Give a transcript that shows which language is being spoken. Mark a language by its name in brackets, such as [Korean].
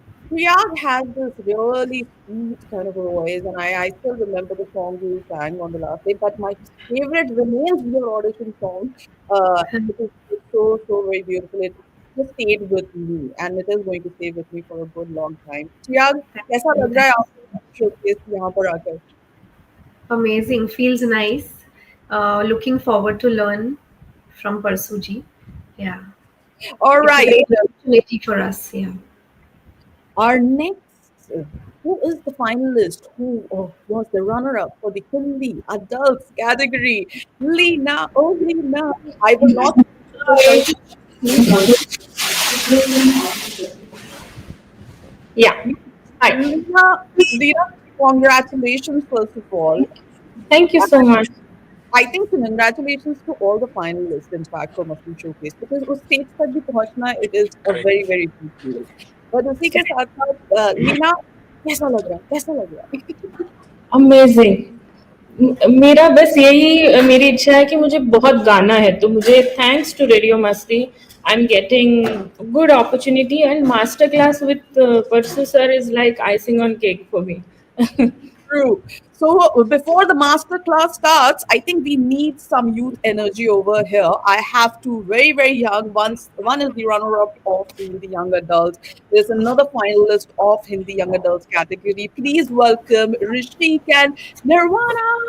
[English] Priyag has this really sweet kind of a voice, and I still remember the song you sang on the last day. But my favorite remains your audition song. It's so very beautiful. It just stayed with me, and it is going to stay with me for a good long time. [Hindi] Priyag, कैसा लग रहा है आपको showcase यहाँ पर आकर? [English] Amazing. Feels nice. Looking forward to learn from Parasu ji. Yeah. All It's a right. great opportunity for us. Yeah. Our next, who is the finalist? Who was the runner-up for the Hindi adults category? Leena, oh Leena. I will not. Yeah. Hi. Leena, congratulations first of all. Thank you so much. I think congratulations to all the finalists, in fact, for Masti Showcase, because [Hindi] उस stage तक भी पहुंचना, [English] it is a Great. very very big deal. [Hindi] But उसी के साथ साथ लीना कैसा लग रहा है? कैसा लग रहा है? [English] Amazing. [Hindi] मेरा बस यही मेरी इच्छा है कि मुझे बहुत गाना है, तो मुझे [English] Thanks to radio Masti I am getting good opportunity and master class with Parsu sir is like icing on cake for me. True. So before the master class starts, I think we need some youth energy over here. I have two very young ones. One is the runner-up of the young adults. There's another finalist of Hindi young adults category. Please welcome Rishik and Nirvana.